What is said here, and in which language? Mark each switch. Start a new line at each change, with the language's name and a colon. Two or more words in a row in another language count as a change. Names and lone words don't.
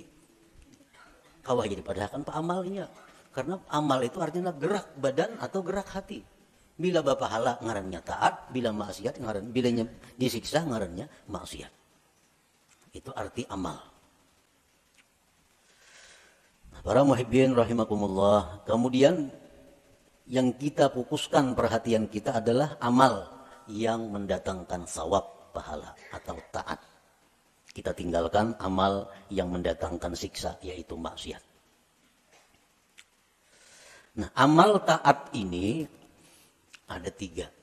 Indonesian: Kawah jadi padahal kan amalnya. Karena amal itu artinya gerak badan atau gerak hati. Bila berpahala ngarannya taat, bila maksiat ngaran, bila disiksa ngarannya maksiat. Itu arti amal. Nah, para
Arabic: محبين رحمكم الله,
Indonesian: kemudian yang kita fokuskan perhatian kita adalah amal yang mendatangkan sawab, pahala atau taat. Kita tinggalkan amal yang mendatangkan siksa, yaitu maksiat. Nah, amal taat ini ada 3.